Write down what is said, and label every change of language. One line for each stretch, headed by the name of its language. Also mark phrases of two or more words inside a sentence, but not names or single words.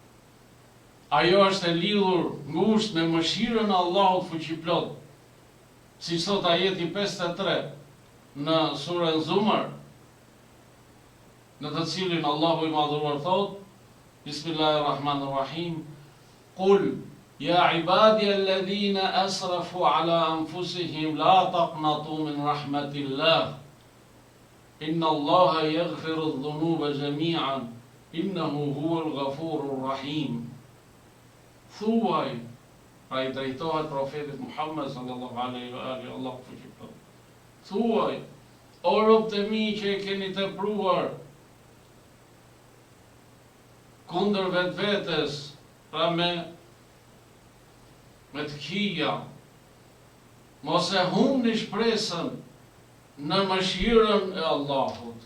Albanian: ajo është e lidhur ngushtë me mëshirën e Allahut fuqiplot, si thot ajeti 53 në surën Zumar, në të cilin Allahu i madhuar thot, Bismillahirrahmanirrahim,
Arabic: قل يا عبادي الذين أسرفوا على أنفسهم لا تقنطوا من رحمة الله إن الله يغفر الذنوب جميعا إنه هو الغفور الرحيم.
Albanian: Thuaj, pra i drejtohet profetit Muhammed
Arabic: صلى الله عليه وآله,
Albanian: Allah fuqifton. Thuaj, o robët e mi që e keni tepruar kundër vetvetes, pra me të këqija, mos e humni shpresën në mëshirën e Allahut.